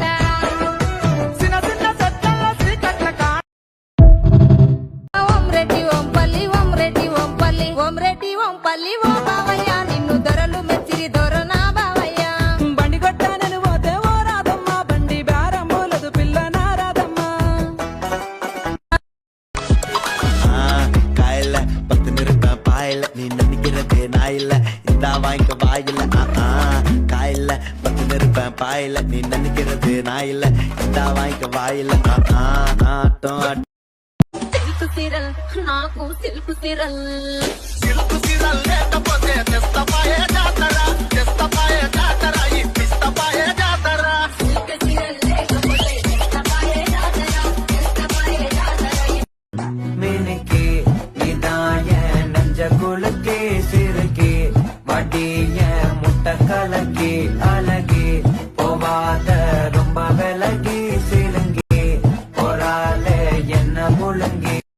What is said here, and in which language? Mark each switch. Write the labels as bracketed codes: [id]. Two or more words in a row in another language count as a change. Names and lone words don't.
[te] చిన్న చిన్న సత్తల్ల శ్రీకట్ల కా ఓం రెడ్డి ఓం పల్లి ఓం రెడ్డి ఓం పల్లి ఓం రెడ్డి ఓం పల్లి ఓ బావయ్య నిన్ను దొరలు మెచ్చిరి దొర నా బావయ్య. బండి కొట్టానని పోతే ఓ రాదమ్మ బండి బేరం పోలదు పిల్ల నా రాదమ్మ. [ta] காயில 10 நிறுத்தம் பாயில நீ நினைக்கிறதே நாயில இந்த வாய்க்க வாயில காயில 10 நிறுத்தம் பாயில நீ நினைக்கிறது நாயில இந்த வாய்க்க வாயில ஆட்டம் [te] సిల్కు సిరల్ నాకు సిల్కు సిరల్. సిల్కు సిరల్ లేకపోతే తెస్తపాయే జాతర తెస్తపాయే జాతర ఈ పిస్తపాయే జాతర సిల్కు సిరల్ లేకపోతే తెస్తపాయే జాతర తెస్తపాయే జాతర. [ta] மினுக்கு இதாய நெஞ்ச குலுக்கி சிறுக்கி வட்டிய முட்டை கலக்கி அழகி போவாத ரொம்ப விலகி சிலுங்கி பொறாலே என்ன முழுங்கி.